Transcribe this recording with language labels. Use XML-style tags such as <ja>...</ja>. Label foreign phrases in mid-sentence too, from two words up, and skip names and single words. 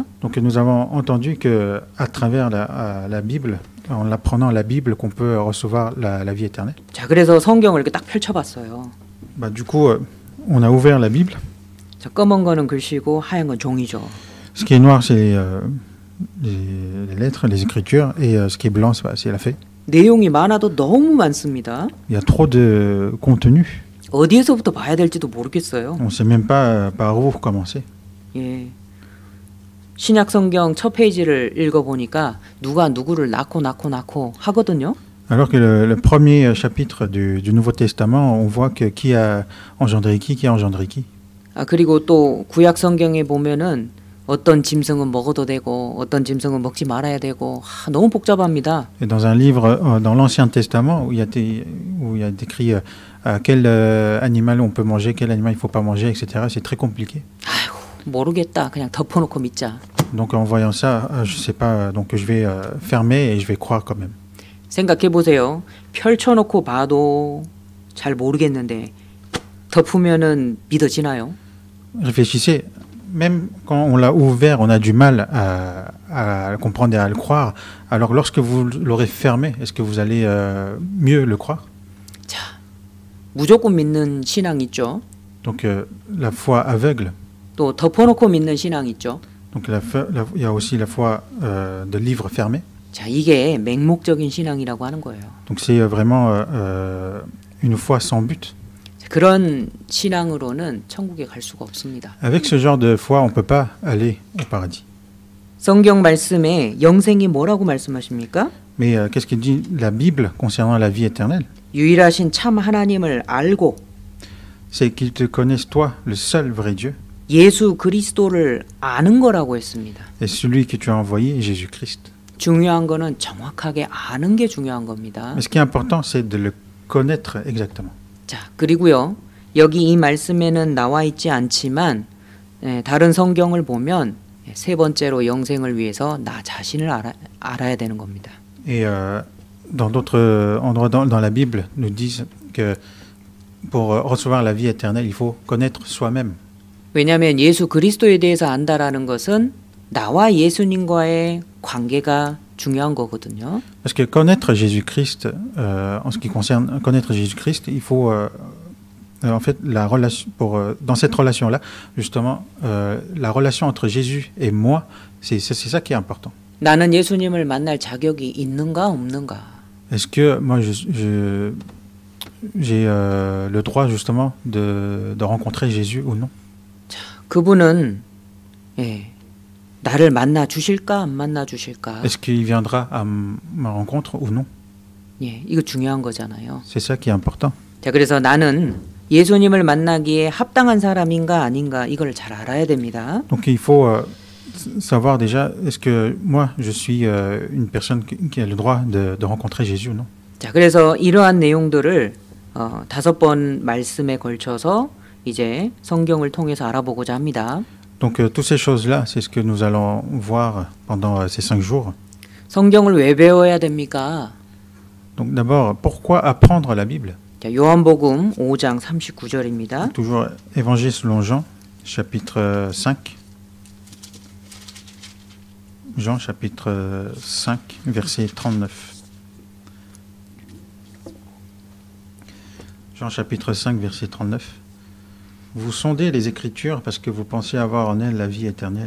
<fr>Donc nous avons entendu que à travers la Bible, en apprenant la Bible, qu'on peut recevoir la vie éternelle.</fr> <ko>자, 그래서 성경을 이렇게 딱 펼쳐봤어요.</ko> <fr>Bah, du coup, on a ouvert la Bible.</fr> <ko>자, 검은 거는 글씨고 하얀 건 종이죠.</ko> <fr>Ce qui est noir, c'est les lettres, les écritures, et ce qui est blanc, c'est la feuille.</fr> <ko>내용이 많아도 너무 많습니다.</ko> <fr>Il y a trop de contenu.</fr> <ko>어디에서부터 봐야 될지도 모르겠어요.</ko> <fr>On ne sait même pas par où commencer.</fr> <ko>예. 신약 성경 첫 페이지를 읽어보니까 누가 누구를 낳고 하거든요.</ko> <fr>Alors que le premier chapitre du Nouveau Testament, on voit que qui a engendré qui a engendré qui.</fr> <ko>아, 그리고 또 구약 성경에 보면은 어떤 짐승은 먹어도 되고 어떤 짐승은 먹지 말아야 되고 너무 복잡합니다.</ko> <fr>Et dans un livre, dans l'Ancien Testament, où il y a décrit quel animal on peut manger, quel animal il ne faut pas manger, etc. C'est très compliqué.</fr> <ko>아이고, 모르겠다. 그냥 덮어놓고 믿자.</ko> <fr>Donc en voyant ça, je ne sais pas, donc je vais fermer et je vais croire quand même.</fr> <ko>생각해 보세요. 펼쳐놓고 봐도 잘 모르겠는데 덮으면은 믿어지나요?</ko> <fr>Réfléchissez, même quand on l'a ouvert, on a du mal à le comprendre et à le croire. Alors lorsque vous l'aurez fermé, est-ce que vous allez mieux le croire?</fr> <ko>자, 무조건 믿는 신앙 있죠.</ko> <fr>Donc la foi aveugle.</fr> <ko>또 덮어놓고 믿는 신앙 있죠.</ko> <fr>Donc il y a aussi la foi de livre fermé.</fr> <ko>자, 이게 맹목적인 신앙이라고 하는 거예요.</ko> <fr>Donc c'est vraiment une foi sans but.</fr> <ko>그런 신앙으로는 천국에 갈 수가 없습니다.</ko> <fr>Avec ce genre de foi, on ne peut pas aller au paradis.</fr> <ko>성경 말씀에 영생이 뭐라고 말씀하십니까?</ko> <fr>Mais qu'est-ce qu'il dit la Bible concernant la vie éternelle?</fr> <ko>유일하신 참 하나님을 알고</ko> <fr>C'est qu'ils te connaissent toi, le seul vrai Dieu,</fr> <ko>예수 그리스도를 아는 거라고 했습니다.</ko> <fr>et celui que tu as envoyé, Jésus-Christ.</fr> <ko>중요한 거는 정확하게 아는 게 중요한 겁니다.</ko> <fr>Mais ce qui est important, c'est de le connaître exactement.</fr> <ko>자, 그리고요. 여기 이 말씀에는 나와 있지 않지만 다른 성경을 보면 세 번째로 영생을 위해서 나 자신을 알아야 되는 겁니다.</ko> <fr>Et dans d'autres endroits dans la Bible, nous disent que pour recevoir la vie éternelle, il faut connaître soi-même.</fr> <ko>왜냐하면 예수 그리스도에 대해서 안다라는 것은 나와 예수님과의 관계가 중요한 거거든요.</ko> <fr>Parce que connaître Jésus-Christ, en ce qui concerne connaître Jésus-Christ, il faut en fait la relation dans cette relation-là, justement, la relation entre Jésus et moi, c'est ça qui est important.</fr> <ko>나는 예수님을 만날 자격이 있는가 없는가?</ko> <fr>Est-ce que moi j'ai le droit justement de rencontrer Jésus ou non?</fr> <ko>그분은 나를 만나 주실까 안 만나 주실까?</ko> <fr>Est-ce qu'il viendra à ma rencontre ou non?</fr> <ko>예, 이거 중요한 거잖아요.</ko> <fr>C'est ça qui est important.</fr> <ko>자, 그래서 나는 예수님을 만나기에 합당한 사람인가 아닌가 이걸 잘 알아야 됩니다.</ko> <fr>Donc il faut savoir déjà, est-ce que moi je suis une personne qui a le droit de rencontrer Jésus ou non?</fr> <ko>자, 그래서 이러한 내용들을 5번 말씀에 걸쳐서 이제 성경을 통해서 알아보고자 합니다.</ko> <fr>Donc toutes ces choses-là, c'est ce que nous allons voir pendant ces 5 jours.</fr> <ko>성경을 왜 배워야 됩니까?</ko> <fr>Donc d'abord, pourquoi apprendre la Bible?</fr> <ko>자, 요한복음 5장 39절입니다.</ko> <fr>Toujours Évangile selon Jean, chapitre 5. Jean, chapitre 5, verset 39. Jean, chapitre 5, verset 39. Vous sondez les Écritures parce que vous pensez avoir en elles la vie éternelle.</fr>